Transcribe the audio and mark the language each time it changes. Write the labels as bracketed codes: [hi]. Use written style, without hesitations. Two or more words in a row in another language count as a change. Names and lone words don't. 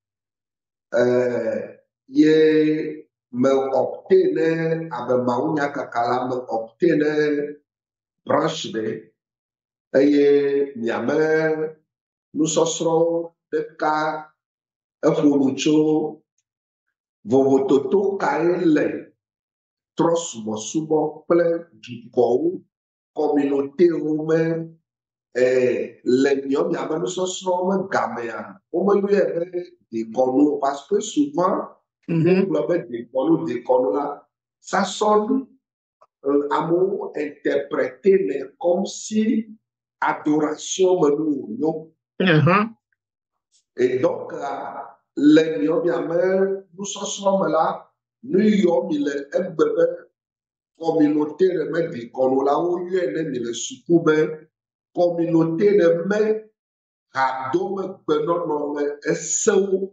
[ee] ye me opte ne abe mawunya kaka la me opte ne branche ɖe eye miame nusɔsrɔ̃ ɖeka eƒo nu tso vovototo kae le trɔsubɔsubɔ kple dukɔwo communautéwo me le miame nusɔsrɔ̃ me gamea womeyɔe be dekɔnu [fr] parce que souvent [ee] wogblɔ be dekɔnu la sasɔnu amewo interpréter le [fr] comme si adoration [ee] me nu wònyo [fr] et donc [ee] le miame nusɔsrɔ̃ me la nu yɔ mi le egbe be communauté ɖe me dekɔnu la woyɔe ne mi le suku be communauté ɖe me hadome gbenɔnɔ me esewo